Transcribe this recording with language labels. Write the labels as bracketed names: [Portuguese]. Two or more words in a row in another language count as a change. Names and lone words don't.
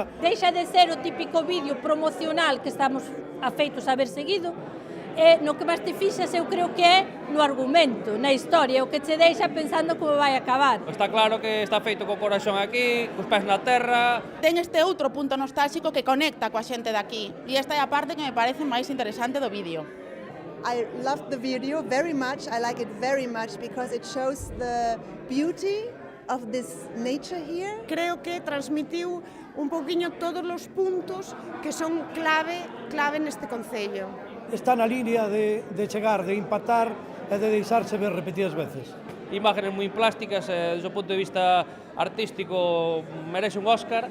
[Galician] Deixa de ser o típico vídeo promocional que estamos afeitos a ver seguido, e no que máis te fixas eu creo que é no argumento, na historia, o que che deixa pensando como vai acabar. Está claro que está feito co coraxón aquí, cos pés na terra. Ten este outro punto nostálxico que conecta coa xente de aquí, e esta é a parte que me parece máis interesante do vídeo. [English] I loved the video very much. I like it very much because it shows the beauty of this nature here. [Galician] Creo que transmitiu un pouquiño todos os puntos que son clave neste concello. Está na línea de chegar, de empatar e de deixarse ver repetidas veces. Imágenes moi plásticas, desde o punto de vista artístico merece un Óscar.